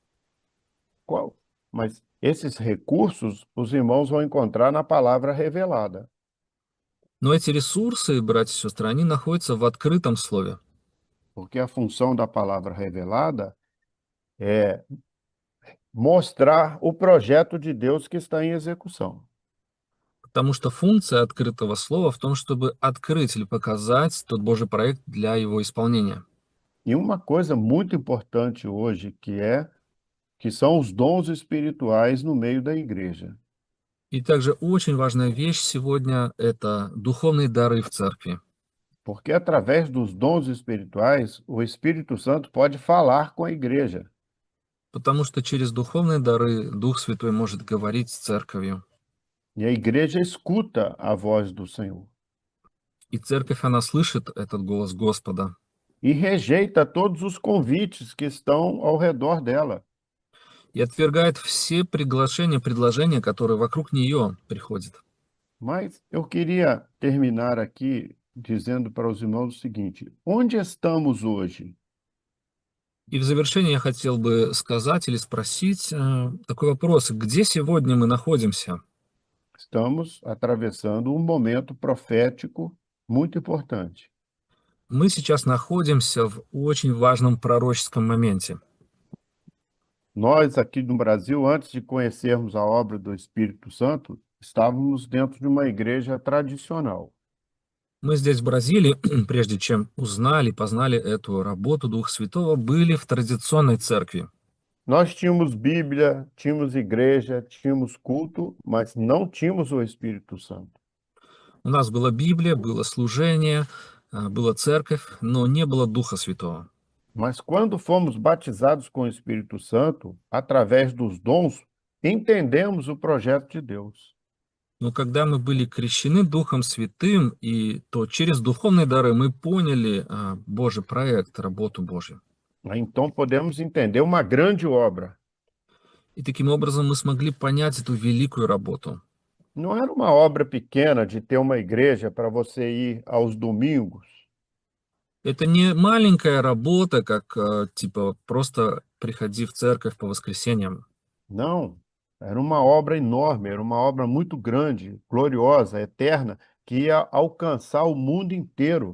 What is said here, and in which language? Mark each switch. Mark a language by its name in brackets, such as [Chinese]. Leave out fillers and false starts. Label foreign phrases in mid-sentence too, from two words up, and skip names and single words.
[Portuguese] Mas esses recursos, os irmãos vão encontrar na palavra revelada. [Russian] Но эти ресурсы, братья и сестры, они находятся в открытом слове. [Portuguese] Porque a função da palavra revelada é mostrar o projeto de Deus que está em execução. [Russian] Потому что функция открытого слова в том, чтобы открыть или показать тот Божий проект для его исполнения. [Portuguese] E uma coisa muito importante hoje, que são os dons espirituais no meio da igreja. [Russian] И также очень важная вещь сегодня– это духовные дары в церкви. [Portuguese] Porque através dos dons espirituais, o Espírito Santo pode falar com a igreja. [Russian] Потому что через духовные дары Дух Святой может говорить с церковью. [Portuguese] E a igreja escuta a voz do Senhor. [Russian] И церковь, она слышит этот голос Господа. [Portuguese] E rejeita todos os convites que estão ao redor dela. [Russian] и отвергает все приглашения, предложения, которые вокруг нее приходят. [Portuguese] Mas eu queria terminar aqui dizendo para os irmãos o seguinte: onde estamos hoje? [Russian] И в завершение я хотел бы сказать или спросить такой вопрос. Где сегодня мы находимся? [Portuguese] Estamos atravessando um momento profético muito importante. [Russian] Мы сейчас находимся в очень важном пророческом моменте. [Portuguese] Nós, aqui no Brasil, antes de conhecermos a obra do Espírito Santo, estávamos dentro de uma igreja tradicional. [Russian] Мы здесь, в Бразилии, прежде чем узнали, познали эту работу Духа Святого, были в традиционной церкви. [Portuguese] Nós tínhamos Bíblia, tínhamos igreja, tínhamos culto, mas não tínhamos o Espírito Santo. [Russian] У нас была Библия, было служение, была церковь, но не было Духа Святого. [Portuguese] Mas quando fomos batizados com o Espírito Santo, através dos dons, entendemos o projeto de Deus. [Russian] Но когда мы были крещены Духом Святым, то через духовные дары мы поняли Божий проект, работу Божью. [Portuguese] Então podemos entender uma grande obra. [Russian] И таким образом мы смогли понять эту великую работу. [Portuguese] Não era uma obra pequena de ter uma igreja para você ir aos domingos. [Russian] Это не маленькая работа, как типа просто приходи в церковь по воскресеньям. [Portuguese] Não, era uma obra enorme, era uma obra muito grande, gloriosa, eterna, que ia alcançar o mundo inteiro.